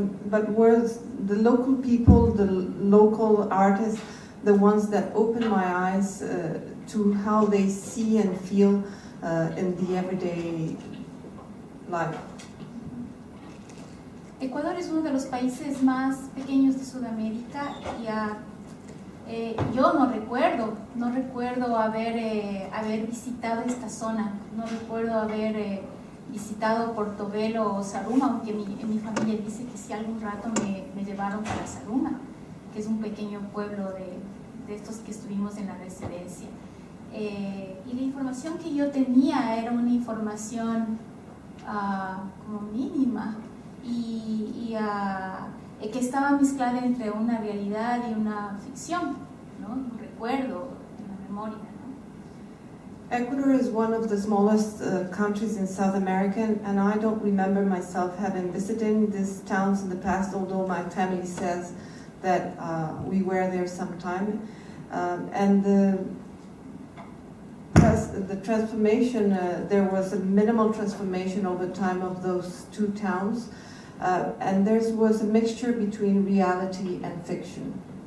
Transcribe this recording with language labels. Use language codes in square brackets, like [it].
[en] But was the local people, the local artists, the ones that open my eyes to how they see and feel in the everyday life. [es] Ecuador es uno de los países más pequeños de Sudamérica y yo no recuerdo haber visitado esta zona, no recuerdo haber visitado Portobello o Zaruma, aunque mi familia dice que sí algún rato me llevaron para Zaruma, que es un pequeño pueblo de estos que estuvimos en la residencia. Y la información que yo tenía era una información como mínima y que estaba mezclada entre una realidad y una ficción, ¿no? Un recuerdo, una memoria, ¿no? [en] Ecuador is one of the smallest countries in South America, and I don't remember myself having visited these towns in the past, although my family says that we were there sometime. And the transformation, there was a minimal transformation over time of those two towns, and there was a mixture between reality and fiction.